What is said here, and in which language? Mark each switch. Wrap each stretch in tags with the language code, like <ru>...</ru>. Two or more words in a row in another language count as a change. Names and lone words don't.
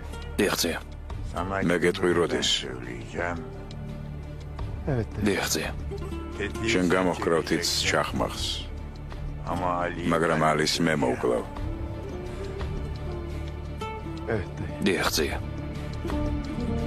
<ka>დიახძე მე გეტყვი როდის.</ka> <tr>Evet dayı.</tr> <ka>დიახძე შენ გამოჰკრავთიც ჩახმახს, მაგრამ ალის მე მოვკლავ.</ka> <tr>Evet dayı.</tr> <ka>დიახძე</ka>